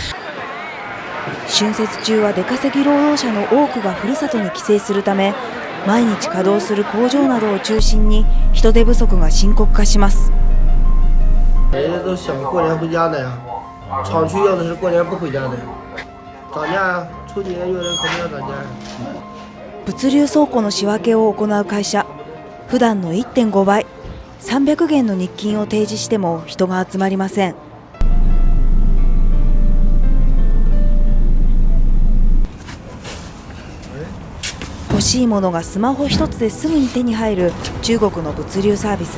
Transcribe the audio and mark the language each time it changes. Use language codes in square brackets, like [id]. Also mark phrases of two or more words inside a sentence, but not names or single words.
[ja] 春節中は出稼ぎ労働者の多くがふるさとに帰省するため、毎日稼働する工場などを中心に人手不足が深刻化します。 [zh] 人家都想过年回家的呀，厂区要的是过年不回家的呀，涨价呀，春节有人肯定要涨价呀。 [ja] 物流倉庫の仕分けを行う会社、普段の 1.5 倍、300元の日勤を提示しても人が集まりません。欲しいものがスマホ一つですぐに手に入る中国の物流サービス。